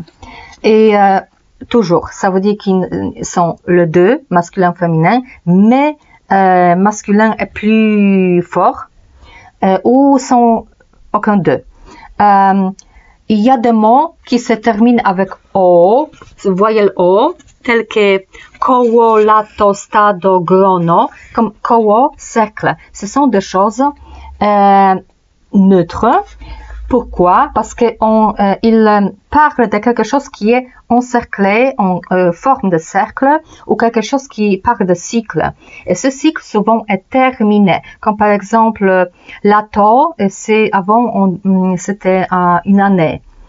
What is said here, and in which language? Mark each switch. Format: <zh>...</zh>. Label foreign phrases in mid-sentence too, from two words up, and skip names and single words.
<fr>Et toujours, ça veut dire qu'ils sont le deux, masculin, féminin, mais masculin est plus fort ou sont aucun d'eux. Il y a des mots qui se terminent avec O, voyelle O, tels que</fr> <pl>koło, lato, stado, grono,</pl> <fr>comme koło, cercle. Ce sont des choses neutres. Pourquoi? Parce qu'il parle de quelque chose qui est encerclé en forme de cercle ou quelque chose qui parle de cycle. Et ce cycle souvent est terminé. Comme par exemple, lato, c'était une année.</fr>